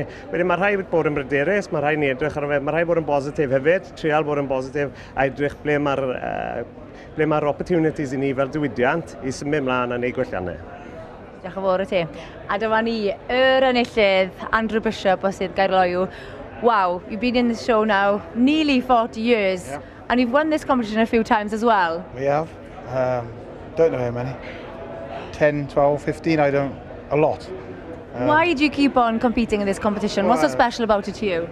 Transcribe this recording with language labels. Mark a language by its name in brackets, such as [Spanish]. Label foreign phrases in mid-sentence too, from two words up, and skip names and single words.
[Welsh] Wedyn mae rhai bod yn bryderus, mae rhai ni edrych ar y fe, mae rhai bod yn bositif hefyd, trial bod yn bositif, a edrych ble mae'r opportunities i ni fel diwydiant i symud mlaen a neud gwelliannau. Diolch yn fawr i ti. A dyma ni, enillydd, Andrew Bishop o Sydd Gaerloyw. [English] Wow, you've been in this show now nearly 40 years, yeah. And you've won this competition a few times as well. We have. Don't know how many. 10, 12, 15, a lot. Why do you keep on competing in this competition? What's so special about it to you?